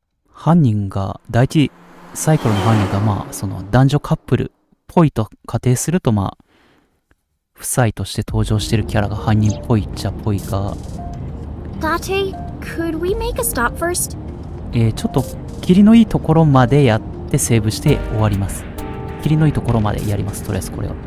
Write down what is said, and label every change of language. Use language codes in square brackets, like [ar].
[ja] 犯人が、第一サイクルの犯人がまあ、その男女カップルっぽいと仮定するとまあ、夫妻として登場してるキャラが犯人っぽいっちゃっぽいが、 [en] Date, could we make a stop first? [ja] ちょっと、霧のいいところまでやってセーブして終わります。霧のいいところまでやります、とりあえずこれは。